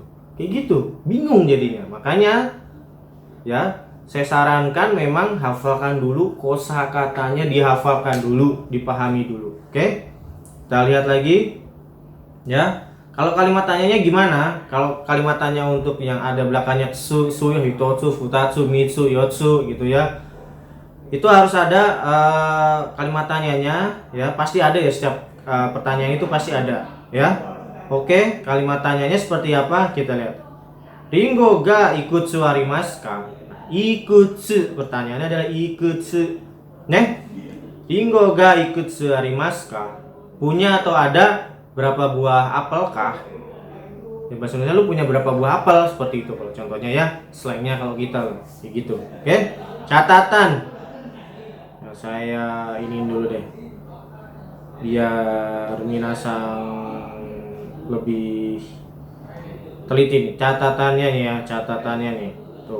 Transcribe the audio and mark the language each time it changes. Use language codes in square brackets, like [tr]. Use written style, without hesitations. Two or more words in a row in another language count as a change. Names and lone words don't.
[id] Kayak gitu, bingung jadinya. Makanya ya, saya sarankan memang hafalkan dulu kosakatanya, dihafalkan dulu, dipahami dulu. Oke? Kita lihat lagi. Ya. Kalau kalimat tanyanya gimana? Kalau kalimat tanya untuk yang ada belakangnya su, [ja] 一つ、二つ、三つ, [id] yotsu gitu ya. Itu harus ada kalimat tanyanya ya, pasti ada ya, setiap pertanyaan itu pasti ada ya. Oke, kalimat tanyanya seperti apa? Kita lihat. [ja] りんごがいくつありますか? [id] Ikutsu, pertanyaannya adalah ikutsu. [ja] Nih, りんごがいくつありますか? [id] Punya atau ada berapa buah apel kah? Ya, bahasa Indonesia lu punya berapa buah apel, seperti itu kalau contohnya ya, slangnya kalau kita kayak gitu. Oke, catatan. Nah, saya ini dulu deh, biar minasang lebih teliti nih catatannya nih ya, catatannya nih tuh.